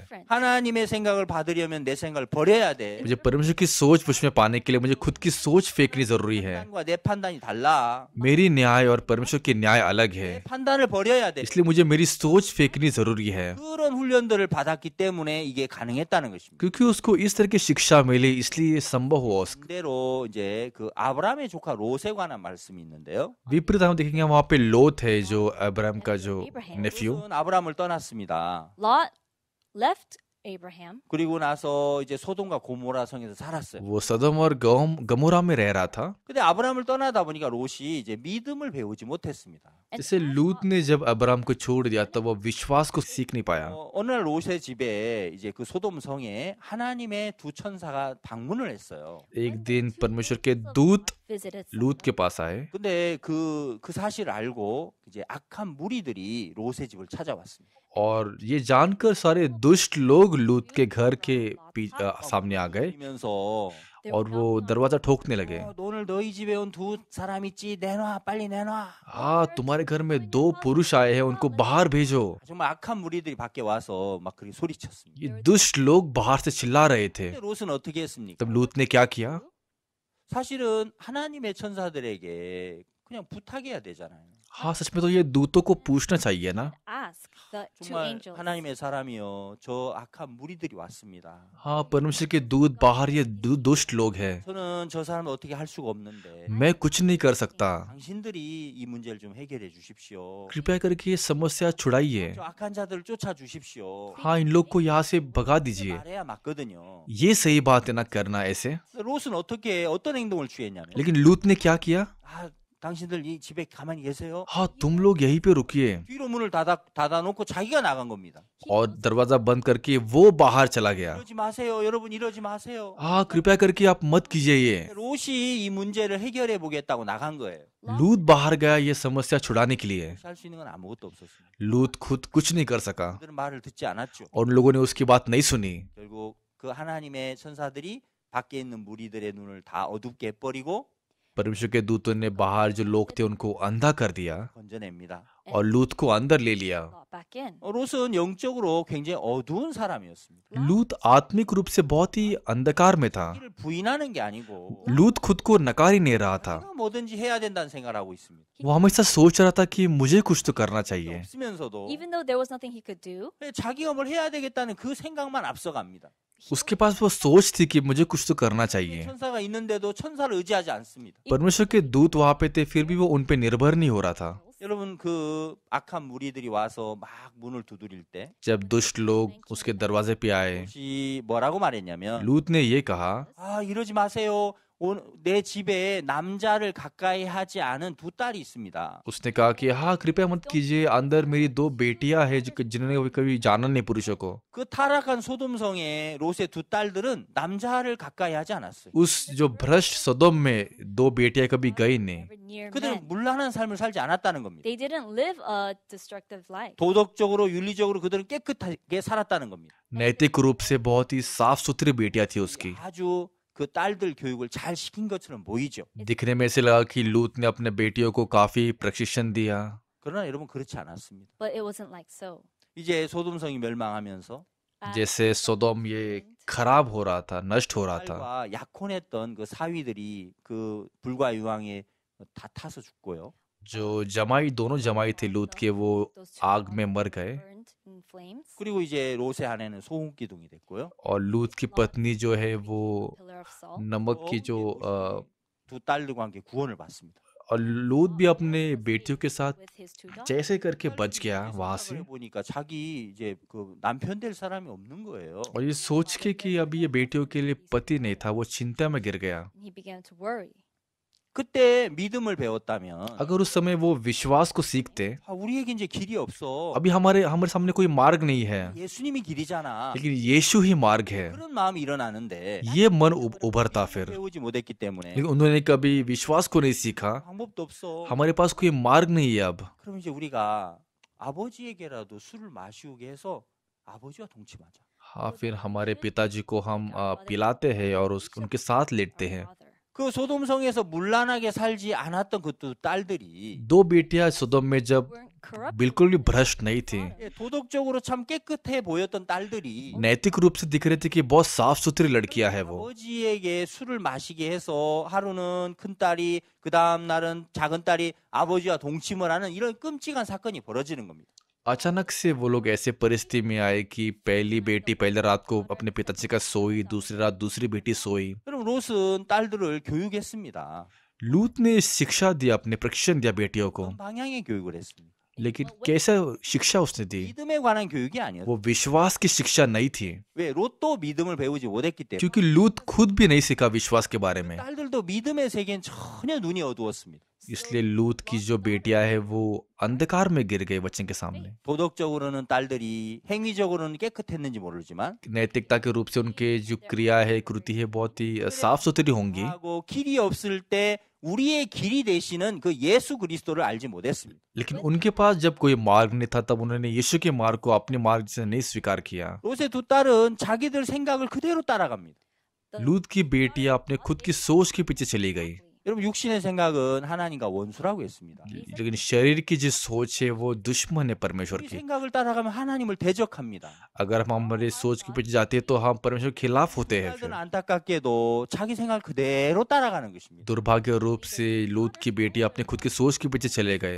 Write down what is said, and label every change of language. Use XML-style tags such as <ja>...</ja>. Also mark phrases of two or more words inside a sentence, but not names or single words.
<ko>Different. 하나님의 생각을 받으려면 내 생각을 버려야 돼.</ko> <hi>मुझे परमेश्वर की सोच मुझ में पाने के लिए मुझे खुद की सोच फेंकनी जरूरी है</hi> <ko>판단과 내 판단이 달라.</ko> <hi>मेरी न्याय और परमेश्वर की न्याय अलग है</hi> <ko>내 판단을 버려야 돼.</ko> <hi>इसलिए मुझे मेरी सोच फेंकनी जरूरी है</hi> <ko>그런 훈련들을 받았기 때문에 이게 가능했다는 것입니다.</ko> <hi>क्योंकि उसको इस तरह की शिक्षा मिली इसलिए ये संभव हुआ उसको</hi> <ko>반대로 이제 그 아브라함의 조카 롯에 관한 말씀이 있는데요.</ko> <hi>विपरीत हम देखेंगे वहां पे लोथ है जो अब्राहम का जो नेफ्यू</hi> <ko>롯은 아브라함을 떠났습니다.</ko> <en>Lot left Abraham.</en> <ko>그리고 나서 이제 소돔과 고모라 성에서 살았어요.</ko> <hi>वो सदम और गमोरा में रह रहा था</hi> <ko>근데 아브라함을 떠나다 보니까 롯이 이제 믿음을 배우지 못했습니다.</ko> <hi>जैसे लूत ने जब अब्राहम को छोड़ दिया तब वो विश्वास को सीख नहीं पाया</hi> <ko>어느 날 롯의 집에 이제 그 소돔 성에 하나님의 두 천사가 방문을 했어요.</ko> <hi>एक दिन परमेश्वर के दूत Visited लूत के पास आए</hi> <ko>근데 그 사실을 알고 이제 악한 무리들이 롯의 집을 찾아왔습니다.</ko> <hi>और ये जानकर सारे दुष्ट लोग लूत के घर के सामने आ गए 그러면서 और वो दरवाजा ठोकने लगे</hi> <ko>오늘 너희 집에 온 두 사람 있지 내놔 빨리 내놔.</ko> <hi>हाँ तुम्हारे घर में दो पुरुष आए हैं उनको बाहर भेजो</hi> <ko>정말 악한 무리들이 밖에 와서 막 그렇게 소리쳤습니다.</ko> <hi>ये दुष्ट लोग बाहर से चिल्ला रहे थे</hi> <ko>근데 롯은 어떻게 했습니까?</ko> <hi>तब लूत ने क्या किया</hi> <ko>사실은 하나님의 천사들에게 그냥 부탁해야 되잖아요.</ko> <hi>हाँ सच में तो ये दूतों को पूछना चाहिए ना</hi> <en>ask the two 정말 angels.</en> <ko>하나님의 사람이요 저 악한 무리들이 왔습니다.</ko> <hi>हाँ परमेश्वर के दूत बाहर ये दुष्ट लोग हैं</hi> <ko>저는 저 사람을 어떻게 할 수가 없는데</ko> <hi>मैं कुछ नहीं कर सकता</hi> <ko>당신들이 이 문제를 좀 해결해 주십시오.</ko> <hi>कृपया करके ये समस्या छुड़ाइए</hi> <ko>저 악한 자들을 쫓아 주십시오.</ko> <hi>हाँ इन लोग को यहाँ से भगा दीजिए</hi> <ko>말해야 맞거든요.</ko> <hi>ये सही बात है ना करना ऐसे</hi> <ko>롯은 어떤 행동을 취했냐면</ko> <hi>लेकिन लूत ने क्या किया</hi> <ko>아 당신들 이 집에 가만히 계세요.</ko> <hi>हाँ तुम लोग यहीं पे रुकिए</hi> <ko>뒤로 문을 닫아놓고 자기가 나간 겁니다.</ko> <hi>और दरवाजा बंद करके वो बाहर चला गया</hi> <ko>이러지 마세요. 여러분 이러지 마세요.</ko> <hi>हाँ कृपया करके आप मत कीजिए ये</hi> <ko>롯이 이 문제를 해결해 보겠다고 나간 거예요.</ko> <hi>लूत बाहर गया ये समस्या छुड़ाने के लिए</hi> <ko>할 수 있는 건 아무것도 없었습니다.</ko> <hi>लूत खुद कुछ नहीं कर सका</hi> <ko>그들은 말을 듣지 않았죠.</ko> <hi>और उन लोगों ने उसकी बात नहीं सुनी</hi> <ko>결국 그 하나님의 천사들이 밖에 있는 무리들의 눈을 다 어둡게 해버리고</ko> <hi>परमेश्वर के दूतों ने बाहर जो लोग थे उनको अंधा कर दिया 건져냅니다. और लूत को अंदर ले लिया</hi> <en>Lot back in.</en> <ko>롯은 영적으로 굉장히 어두운 사람이었습니다.</ko> <hi>लूत आत्मिक रूप से बहुत ही अंधकार में था</hi> <ko>이를 부인하는 게 아니고</ko> <hi>लूत खुद को नकार ही नहीं रहा था</hi> <ko>내가 뭐든지 해야 된다는 생각을 하고 있습니다.</ko> <hi>वो हमेशा सोच रहा था कि मुझे कुछ तो करना चाहिए 없으면서도</hi> <en>Even though there was nothing he could do,</en> <ko>자기가 뭘 해야 되겠다는 그 생각만 앞서갑니다.</ko> <hi>उसके पास वो सोच थी कि मुझे कुछ तो करना चाहिए</hi> <ko>천사가 있는데도 천사를 의지하지 않습니다.</ko> <hi>परमेश्वर के दूत वहां पे थे फिर भी वो उन पे निर्भर नहीं हो रहा था</hi> <ko>여러분 그 악한 무리들이 와서 막 문을 두드릴 때</ko> <hi>जब दुष्ट लोग उसके दरवाजे पे आए</hi> <ko>롯이 뭐라고 말했냐면</ko> <hi>लूत ने ये कहा</hi> <ko>아 이러지 마세요. 내 집에 남자를 가까이 하지 않은 두 딸이 있습니다.</ko> <hi>उसने कहा कि हाँ कृपया मत कीजिए अंदर मेरी दो बेटियां हैं जिन्होंने कभी जाना नहीं पुरुषों को</hi> <ko>그 타락한 소돔성의 롯의 두 딸들은 남자를 가까이 하지 않았어요.</ko> <hi>उस जो भ्रष्ट सदोम में दो बेटियां कभी गई नहीं</hi> <en>never near 그들은 men.</en> <ko>문란한 삶을 살지 않았다는 겁니다.</ko> <en>They didn't live a destructive life.</en> <ko>도덕적으로 윤리적으로 그들은 깨끗하게 살았다는 겁니다.</ko> <hi>नैतिक रूप से बहुत ही साफ सुथरी बेटियां थी उसकी</hi> <ko>아주 그 딸들 교육을 잘 시킨 것처럼 보이죠.</ko> <hi>दिखने में ऐसे लगा कि लूत ने अपने बेटियों को काफी प्रशिक्षण दिया,</hi> <ko>그러나 여러분 그렇지 않았습니다.</ko> <en>But it wasn't like so.</en> <ko>이제 소돔성이 멸망하면서</ko> <hi>जैसे सोदोम ये खराब हो रहा था, नष्ट हो रहा था,</hi> <ko>딸과 약혼했던 그 사위들이 그 불과 유황에 다 타서 죽고요.</ko> <hi>जो जमाई दोनों जमाई थे लूत के वो आग में मर गए,</hi> <en>Burned in flames.</en> <ko>그리고 이제 롯의 아내는 소금 기둥이 됐고요.</ko> <hi>और लूत की पत्नी जो है वो</hi> <en>Pillar of salt.</en> <hi>नमक की जो</hi> <ko>두 딸들과 함께 구원을 받습니다.</ko> <hi>और लूत भी अपने बेटियों के साथ</hi> <en>With his two daughters.</en> <hi>जैसे करके बच गया वहां से।</hi> <ko>생각을 해보니까 자기 이제 그 남편 될 사람이 없는 거예요.</ko> <hi>और ये सोच के कि अभी ये बेटियों के लिए पति नहीं था, वो चिंता में गिर गया।</hi> <en>And he began to worry.</en> <ko>그때 믿음을 배웠다면</ko> <hi>अगर उस समय वो विश्वास को सीखते,</hi> <ko>우리에게 이제 길이 없어.</ko> <hi>अभी हमारे हमारे सामने कोई मार्ग नहीं है,</hi> <ko>예수님이 길이잖아.</ko> <hi>लेकिन यीशु ही मार्ग है,</hi> <ko>그런 마음이 일어나는데</ko> <hi>ये मन उभरता फिर।</hi> <ko>배우지 못했기 때문에</ko> <hi>लेकिन उन्होंने कभी विश्वास को नहीं सीखा,</hi> <ko>방법도 없어.</ko> <hi>हमारे पास कोई मार्ग नहीं है अब।</hi> <ko>그럼 이제 우리가 아버지에게라도 술을 마시우게 해서 아버지와 동침하자.</ko> <hi>हाँ, फिर हमारे पिताजी को हम पिलाते हैं और उनके साथ लेटते हैं। Father.</hi> <ko>그 소돔성에서 문란하게 살지 않았던 그 두 딸들이</ko> <hi>दो बेटियां सुदम में जब</hi> <en>Weren't corrupt.</en> <hi>बिल्कुल भी भ्रष्ट नहीं थी,</hi> <ko>도덕적으로 참 깨끗해 보였던 딸들이</ko> <hi>नैतिक रूप से दिख रहे थे कि बहुत साफ सुथरी लड़कियां है वो,</hi> <ko>아버지에게 술을 마시게 해서 하루는 큰 딸이 그 다음 날은 작은 딸이 아버지와 동침을 하는 이런 끔찍한 사건이 벌어지는 겁니다.</ko> <hi>अचानक से वो लोग ऐसे परिस्थिति में आए कि पहली बेटी पहले रात को अपने पिताजी का सोई, दूसरी रात दूसरी बेटी सोई।</hi> <ko>그럼 롯은 딸들을 교육했습니다.</ko> <hi>लूत ने शिक्षा दिया, अपने प्रशिक्षण दिया बेटियों को,</hi> <ko>어떤 방향의 교육을 했습니다.</ko> <hi>लेकिन कैसा शिक्षा उसने दी?</hi> <ko>믿음에 관한 교육이 아니었어요.</ko> <hi>वो विश्वास की शिक्षा नहीं थी,</hi> <ko>왜 롯도 믿음을 배우지 못했기 때문에</ko> <hi>क्योंकि लूत खुद भी नहीं सीखा विश्वास के बारे में।</hi> <ko>딸들도 믿음의 세계엔 전혀 눈이 어두웠습니다.</ko> <hi>इसलिए लूत की जो बेटियां है वो अंधकार में गिर गई वचन के सामने।</hi> <ko>도덕적으로는 딸들이 행위적으로는 깨끗했는지 모르지만</ko> <hi>नैतिकता के रूप से उनके जो क्रिया है, कृति है, बहुत ही साफ सुथरी होंगी,</hi> <ko>하고 길이 없을 때 우리의 길이 되시는 그 예수 그리스도를 알지 못했습니다.</ko> <hi>लेकिन उनके पास जब कोई मार्ग नहीं था तब उन्होंने यीशु के मार्ग को अपने मार्ग से नहीं स्वीकार किया।</hi> <ko>롯의 두 딸은 자기들 생각을 그대로 따라갑니다.</ko> <hi>लूत की बेटियां अपने खुद की सोच के पीछे चली गई,</hi> <ko>여러분 육신의 생각은 하나님과 원수라고 했습니다.</ko> <hi>लेकिन शरीर की जो सोच है वो दुश्मन है परमेश्वर 우리 की।</hi> <ko>생각을 따라가면 하나님을 대적합니다.</ko> <hi>अगर हम हमारे सोच के पीछे जाते हैं तो हम परमेश्वर के खिलाफ होते हैं। 딸들은 फिर</hi> <ko>안타깝게도 자기 생각을 그대로 따라가는 것입니다.</ko> <hi>दुर्भाग्य रूप से लूत की बेटी अपने खुद की सोच के पीछे चले गए।</hi>